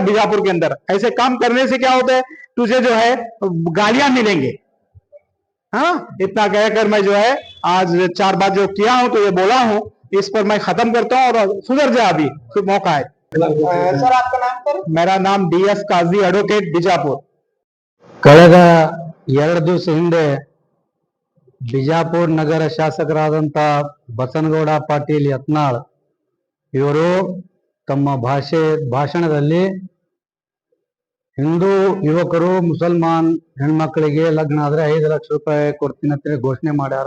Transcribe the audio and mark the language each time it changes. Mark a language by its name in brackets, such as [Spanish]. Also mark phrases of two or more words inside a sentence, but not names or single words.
[Hindi] बीजापुर के अंदर ऐसे काम करने से क्या होता है, तुझे जो है गालियां मिलेंगे। हाँ, इतना कहकर मैं जो है आज 4 बात जो किया हूं तो ये बोला हूं, इस पर मैं खत्म करता हूं और सुधर जा, अभी तो मौका है। सर आपका नाम सर? मेरा नाम DS काजी एडवोकेट बिजापुर। [Kannada] ಕಳೆದ 2 ದಿವಸ ಹಿಂದೆ ಬಿಜಾಪುರ ನಗರ ಶಾಸಕರಾದಂಥ ಬಸನಗೌಡ ಪಾಟೀಲ್ ಯತ್ನಾಳ್ ಇವರು ತಮ್ಮ ಭಾಷಣದಲ್ಲಿ ಹಿಂದೂ ಯುವಕರು ಮುಸಲ್ಮಾನ್ ಹೆಣ್ಮಕ್ಳಿಗೆ ಲಗ್ನ ಆದ್ರೆ 5 ಲಕ್ಷ ರೂಪಾಯಿ ಕೊಡ್ತೀನಿ ಅಂತ ಘೋಷಣೆ ಮಾಡ್ಯಾರ.